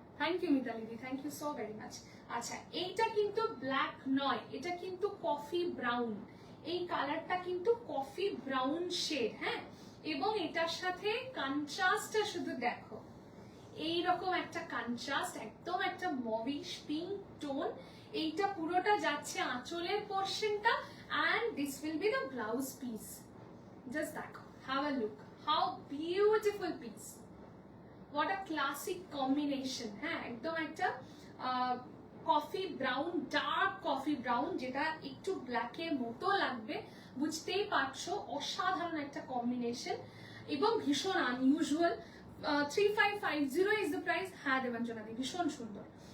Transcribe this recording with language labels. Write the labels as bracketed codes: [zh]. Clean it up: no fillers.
[en] Thank you Mitali di, thank you so very much. [bn] আচ্ছা এইটা কিন্তু ব্ল্যাক নয়, এটা কিন্তু কফি ব্রাউন। এই কালারটা কিন্তু কফি ব্রাউন শেড। হ্যাঁ এবং এটার সাথে কন্ট্রাস্টটা শুধু দেখো, এইরকম একটা কন্ট্রাস্ট, একদম একটা মভিশ পিঙ্ক টোন। এইটা পুরোটা যাচ্ছে আঁচলের পোর্শনটা। [en] and this will be the blouse piece. Just দেখো, have a look, how beautiful piece, what a classic combination. [bn] হ্যাঁ একদম একটা coffee brown, dark coffee brown, যেটা একটু ব্ল্যাকের মতো লাগবে, বুঝতেই পারছো। অসাধারণ একটা কম্বিনেশন এবং ভীষণ আনইউজুয়াল। [en] 3550 is the price. [bn] হ্যাঁ দেবাঞ্জনা দি, ভীষণ সুন্দর।